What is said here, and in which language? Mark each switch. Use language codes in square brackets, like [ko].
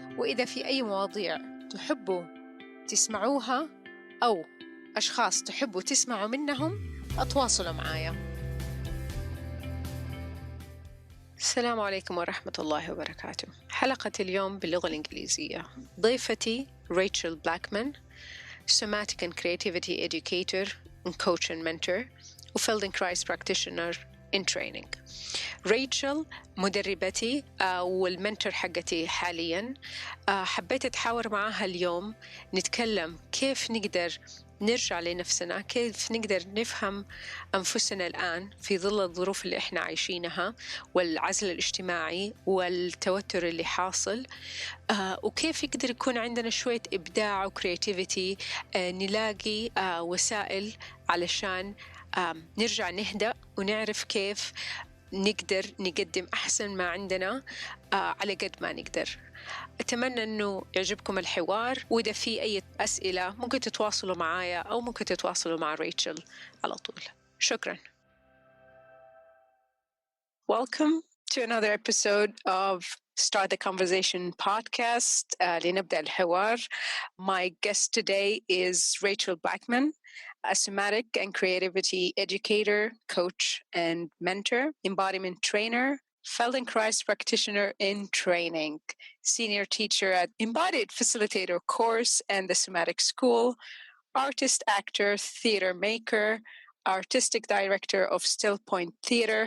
[ar] وإذا في أي مواضيع تحبوا تسمعوها أو أشخاص تحبوا تسمعوا منهم أتواصلوا معايا. السلام عليكم ورحمة الله وبركاته. حلقة اليوم باللغة الإنجليزية. ضيفتي ريتشل بلاكمان، [en] Somatic and Creativity Educator and Coach and Mentor، وFeldenkrais practitioner in training. [ar] ريتشل مدربتي والمنتور حقتي حالياً. حبيت أتحاور معها اليوم نتكلم كيف نقدر نرجع لنفسنا، كيف نقدر نفهم أنفسنا الآن في ظل الظروف اللي إحنا عايشينها والعزل الاجتماعي والتوتر اللي حاصل، وكيف يقدر يكون عندنا شوية إبداع وكرياتيفيتي، نلاقي وسائل علشان نرجع نهدأ ونعرف كيف نقدر نقدم أحسن ما عندنا على قد ما نقدر. أتمنى أنه يعجبكم الحوار، وإذا في أي أسئلة ممكن تتواصلوا معايا أو ممكن تتواصلوا مع ريتشل على طول. شكرا. [en] Welcome to another episode of Start the Conversation podcast. [ar] لنبدأ الحوار. [en] My guest today is Rachel Blackman, a Somatic and Creativity Educator, Coach and Mentor, Embodiment Trainer, Feldenkrais Practitioner in Training, Senior Teacher at Embodied Facilitator course and the Somatic School, Artist, Actor, Theater Maker, Artistic Director of Still Point Theater.